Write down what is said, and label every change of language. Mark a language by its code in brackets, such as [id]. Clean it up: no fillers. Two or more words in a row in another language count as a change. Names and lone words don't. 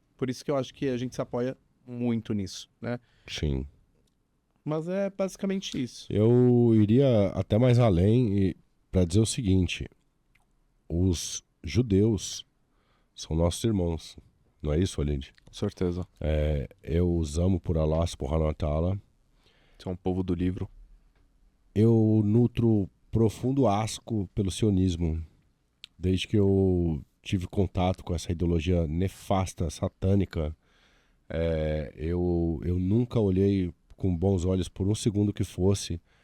[pt] Por isso que eu acho que a gente se apoia muito nisso, né? Sim. Mas é basicamente isso. Eu iria até mais além para dizer o seguinte: os judeus são nossos irmãos. Não é isso, Olinde? Com certeza. Eu os amo por [ar] الله سبحانه وتعالى. [pt] Você é um povo do livro. Eu nutro profundo asco pelo sionismo. Desde que eu tive contato com essa ideologia nefasta, satânica, eu nunca olhei com bons olhos por um segundo que fosse.